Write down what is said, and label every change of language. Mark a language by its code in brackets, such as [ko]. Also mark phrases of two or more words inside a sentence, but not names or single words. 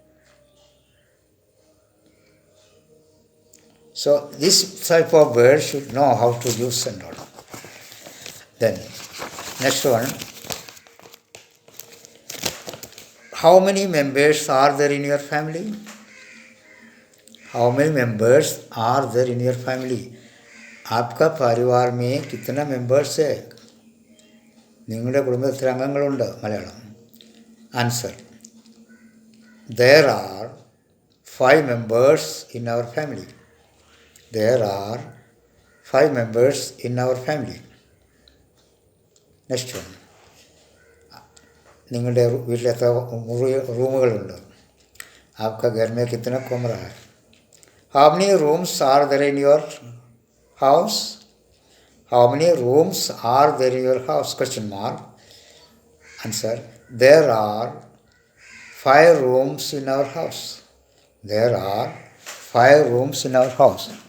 [en] So this type of words should know how to use and all. Then next one. How many members are there in your family? How many members are there in your family? [hi] आपका परिवार में कितना मेंबर्स है? [ml] നിങ്ങളുടെ കുടുംബത്തിൽ എത്ര അംഗങ്ങളുണ്ട്? മലയാളം. [en] Answer. There are 5 members in our family. There are 5 members in our family. Next one. [ml] നിങ്ങളുടെ വീട്ടിൽ എത്ര റൂമുകളുണ്ട്? [hi] आपका घर में कितना कमरा है? [en] How many rooms are there in your house? How many rooms are there in your house? Question mark. Answer. There are 5 rooms in our house. There are 5 rooms in our house.